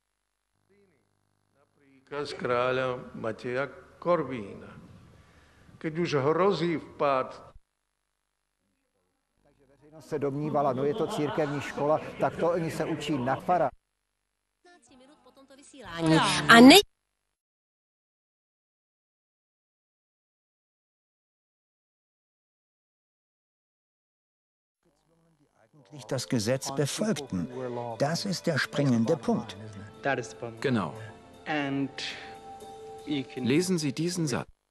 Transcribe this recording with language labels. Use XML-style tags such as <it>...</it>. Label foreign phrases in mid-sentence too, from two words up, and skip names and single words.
<sk>Príkaz kráľa Mateja Korvína. Keď už hrozí vpád.</sk> <cs>Takže veřejnost se domnívala, no je to církevní škola, tak to oni se učí na fara. A ne...</cs> <de>Das Gesetz befolgten. Das ist der springende Punkt. Genau. Lesen Sie diesen Satz.</de>